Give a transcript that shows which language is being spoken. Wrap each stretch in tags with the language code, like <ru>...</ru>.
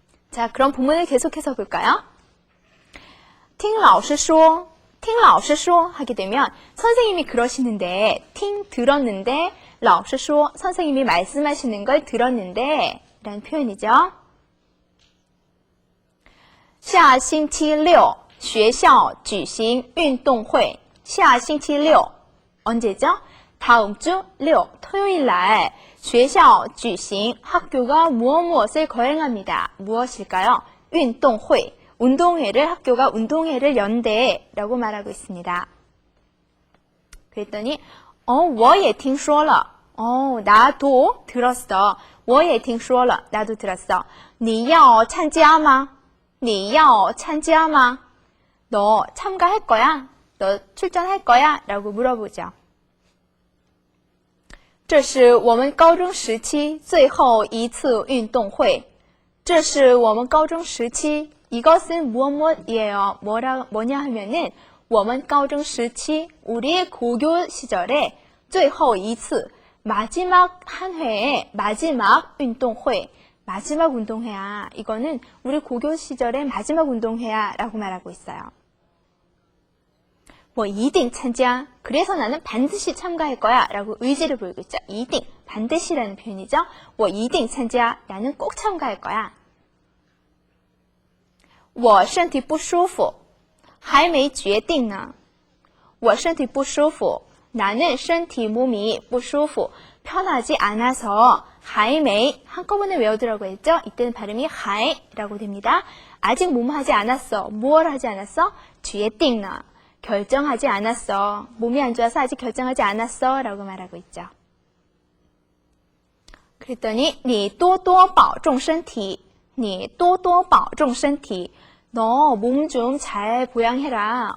<ko>자, 그럼 본문을 계속해서 볼까요?</ko> <zh>听老师说听老师说</zh> <ko>하게 되면 선생님이 그러시는데 听 들었는데</ko> <zh>老师说</zh> <ko>선생님이 말씀하시는 걸 들었는데 라는 표현이죠.</ko> <zh>下星期六学校举行运动会下星期六</zh> <ko>언제죠? 다음 주 6, 토요일 날</ko> <zh>学校举行</zh> <ko>학교가 무엇을 거행합니다. 무엇일까요? 运动会 운동회를 학교가 운동회를 연대라고 말하고 있습니다. 그랬더니</ko> <zh>我也听说了</zh> <ko>나도 들었어.</ko> <zh>我也听说了</zh> <ko>나도 들었어.</ko> <zh>你要参加吗?你要参加吗?</zh> <ko>너 참가할 거야? 너 출전할 거야? 라고 물어보죠.</ko> <zh>这是我们高中时期最后一次运动会这是我们高中时期</zh> <ko>이것은 무엇이에요? 뭐냐 하면은</ko> <zh>我们高中时期</zh> <ko>우리의 고교 시절에</ko> <zh>最后一次</zh> <ko>마지막 한 회의 마지막 운동회 마지막 운동회야. 이거는 우리 고교 시절의 마지막 운동회야 라고 말하고 있어요.</ko> <zh>我一定参加</zh> <ko>그래서 나는 반드시 참가할 거야 라고 의지를 보이고 있죠. 一定 반드시라는 표현이죠.</ko> <zh>我一定参加</zh> <ko>나는 꼭 참가할 거야.</ko> <zh>我身体不舒服还没决定呢我身体不舒服</zh> <ko>나는 몸이</ko> <zh>不舒服</zh> <ko>편하지 않아서</ko> <zh>还没</zh> <ko>한꺼번에 외우더라고 했죠. 이때는 발음이 还라고 됩니다. 아직 뭐뭐 하지 않았어. 무엇을 하지 않았어?</ko> <zh>决定呢</zh> <ko>결정하지 않았어. 몸이 안 좋아서 아직 결정하지 않았어 라고 말하고 있죠. 그랬더니</ko> <zh>你多多保重身体你多多保重身体</zh> <ko>너 몸 좀 잘 보양해라.</ko>